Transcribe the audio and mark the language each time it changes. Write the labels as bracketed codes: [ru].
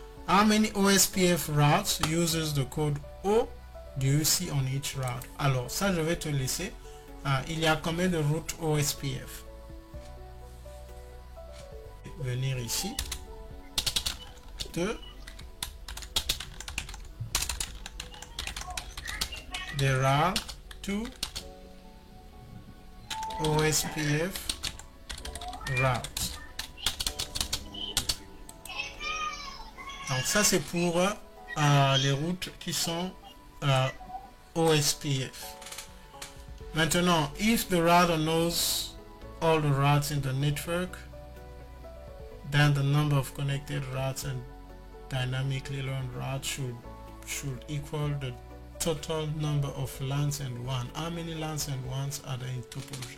[en] How many OSPF routes uses the code O do you see on each route? [fr] Alors ça je vais te laisser. Il y a combien de routes OSPF? Venir ici. 2. [en] There are 2 OSPF route. [fr] Donc ça c'est pour les routes qui sont OSPF. [en] Maintenant, if the router knows all the routes in the network, then the number of connected routes and dynamically learned routes should equal the total number of LANs and WAN. How many LANs and WANs are there in topology?